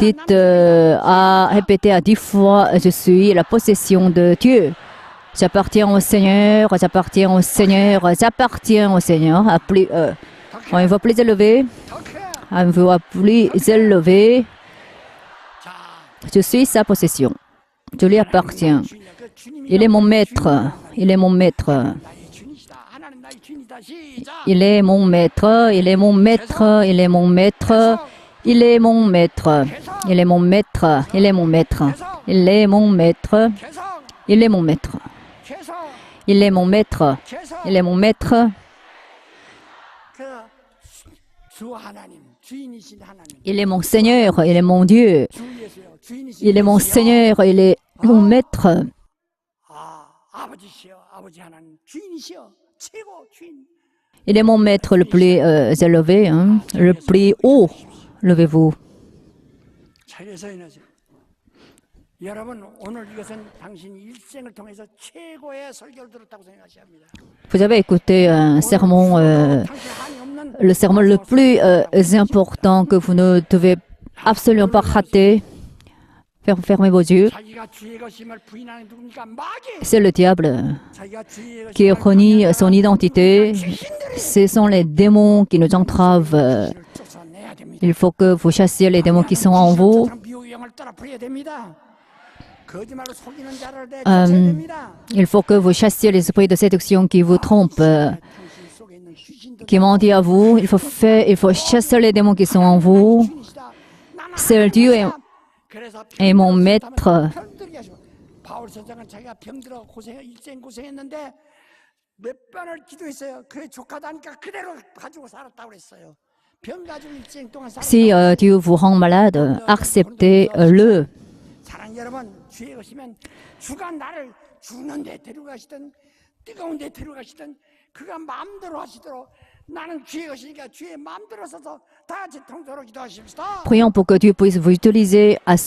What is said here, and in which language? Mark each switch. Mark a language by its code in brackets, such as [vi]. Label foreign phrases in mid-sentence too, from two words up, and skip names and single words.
[fr] Dites à répéter à 10 fois, je suis la possession de Dieu. J'appartiens au Seigneur, j'appartiens au Seigneur, j'appartiens au Seigneur. À une voix plus élevée, à une voix plus élevée, [ko] 자, [fr] je suis sa possession. Je lui appartiens. [ko] 주인이야. 그 주님이 [fr] Il est mon maître. Il est mon maître. [ko] 나의 주인이시다. 하나님 나의 주인이다. 시작. [fr] Il est mon maître. Il est mon maître. Il est mon maître. Il est mon maître. Il est mon maître. Il est mon maître. Il est mon maître. [ko] 계속. [fr] Il est mon maître. [ko] 계속. [fr] Il est mon maître. [ko] 계속. [fr] Il est mon maître. [ko] 주 하나님, 주인이신 하나님. [fr] Il est mon Seigneur. Il est mon Dieu. [ko] 주 예수요. 주인이신 [fr] Il est mon [ko] 예수요. [fr] Seigneur. Il est mon maître. [ko] 아, 아버지시여. 아버지 하나님. 주인이시여. 최고 주인. [fr] Il est mon maître le plus élevé, hein, le plus haut. Levez-vous. [ko] 차려서 인하세요. 여러분, 오늘 이것은 당신 일생을 통해서 최고의 설교를 들었다고 생각하셔야 합니다. [fr] Vous avez écouté un sermon, [ko] 당신 한이 없는 [fr] le sermon le plus important que vous ne devez absolument pas rater. fermez vos yeux. [ko] 자기가 주의 것임을 부인하는 누굽니까? 마귀. [fr] C'est le diable [ko] 자기가 주의 [fr] qui [ko] 것임을 [fr] renie [ko] 부인하는 [fr] son identité. [ko] 귀신들이 [fr] Ce sont les démons qui nous entravent. [ko] 귀신을 쫓아내야 됩니다. [fr] Il faut que vous chassiez les démons qui sont en vous. [ko] 미혹의 영을 떨어뜨려야 됩니다. 거짓말로 속이는 자를 내쫓아야 됩니다. [fr] Il faut que vous chassiez les esprits de séduction qui vous trompent, [ko] 정신 속에 있는 귀신도 [fr] qui mentent à vous. Il faut chasser les démons qui sont en vous. [ko] 주인이시다. 나는 [fr] Seul Dieu est, [ko] 그래서 [fr] est mon maître. [ko] 병들게 하시고 바울 선생은 자기가 병들어 일생 고생했는데 몇 번을 기도했어요. 그래 족하다니까 그대로 가지고 살았다고 그랬어요. 병 가지고 일생 동안 [fr] Si Dieu vous rend malade, acceptez-le. [ko] 사랑 여러분, 주의 것이면 주가 나를 죽는 데 데려가시든 뜨거운 데 데려가시든 그가 마음대로 하시도록 나는 주의 것이니까 주의 마음대로 써서 다 같이 통도로 기도하십시다. [fr] Prions pour que Dieu puisse vous utiliser à son